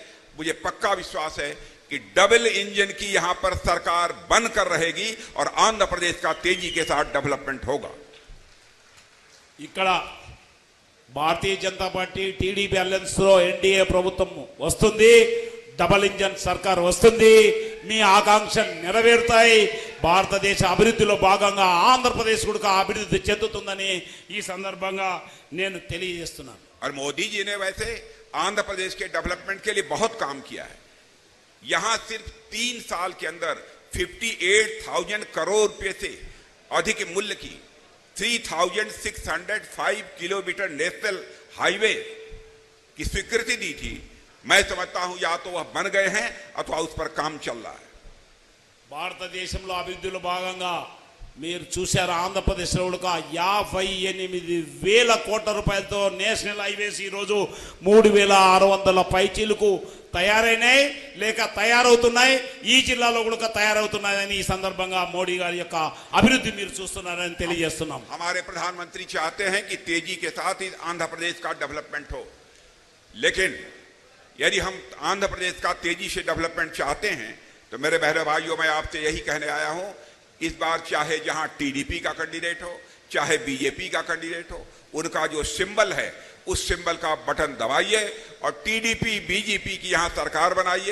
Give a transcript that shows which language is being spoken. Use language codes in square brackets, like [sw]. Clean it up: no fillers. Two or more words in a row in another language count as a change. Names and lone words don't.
[hi] मुझे पक्का विश्वास है कि [en] double engine [hi] की यहां पर सरकार बनकर रहेगी और आंध्र प्रदेश का तेजी के साथ डेवलपमेंट होगा. [te] ఇక్కడ భారతీయ జనతా పార్టీ టీడీపీ అలయన్స్ లో ఎన్డీఏ ప్రభుత్వం వస్తుంది, [en] double engine [te] సర్కార్ వస్తుంది, మీ ఆకాంక్ష నెరవేరుతాయి. భారతదేశ అభివృద్ధిలో భాగంగా ఆంధ్రప్రదేశ్ కూడా అభివృద్ధి చెందుతుందని ఈ సందర్భంగా నేను తెలియజేస్తున్నాను. [hi] और मोदी जी ने वैसे आंध्र प्रदेश के डेवलपमेंट के लिए बहुत काम किया है. यहां सिर्फ 3 साल के अंदर 58,000 करोड़ रुपए से अधिक मूल्य की 3,605 किलोमीटर [en] national highway [hi] की स्वीकृति दी थी. मैं समझता हूं या तो वह बन गए हैं अथवा उस पर काम चल रहा है. [te] భారతదేశంలో అభివృద్ధిలో భాగంగా మీరు చూశారు, ఆంధ్రప్రదేశ్లో కూడా 58,000 కోట్ల రూపాయలతో [en] national highways [te] ఈరోజు 3,600 పైచీలకు తయారైనాయి లేక తయారవుతున్నాయి. ఈ జిల్లాలో కూడా తయారవుతున్నాయని ఈ సందర్భంగా మోడీ గారి యొక్క అభివృద్ధి మీరు చూస్తున్నారని తెలియజేస్తున్నాం. [hi] हमारे प्रधानमंत्री चाहते हैं कि तेजी के साथ ही आंध्र प्रदेश का डेवलपमेंट हो. लेकिन यदि हम आंध्र प्रदेश का तेजी से डेवलपमेंट चाहते हैं तो मेरे बहनों भाइयों, मैं आपसे यही कहने आया हूं, इस बार चाहे जहां टीडीपी का कैंडिडेट हो चाहे बीजेपी का कैंडिडेट हो, उनका जो सिंबल है उस सिंबल का बटन दबाइए और टीडीपी बीजेपी की यहां सरकार बनाइए.